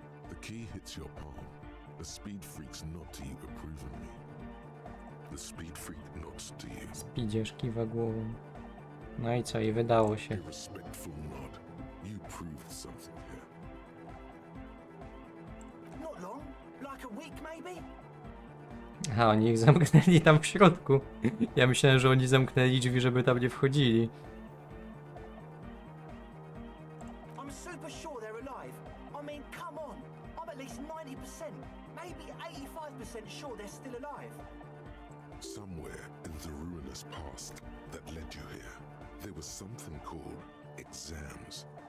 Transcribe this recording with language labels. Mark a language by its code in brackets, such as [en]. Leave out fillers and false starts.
[en] The key hits your palm. The speed freak's nod to you approvingly. The speed freak nods to you. [pl] Idziesz, kiwa głową. No i co, i wydało się. [en] A respectful nod. You proved something here. Not long, like a week maybe. [pl] Aha, oni ich zamknęli tam w środku. Ja myślałem, że oni zamknęli drzwi, żeby tam nie wchodzili. [en] I'm super sure they're alive. I mean, come on. I'm at least 90%, maybe 85% sure they're still alive. Somewhere in the ruinous past that led you here, there was something called exams.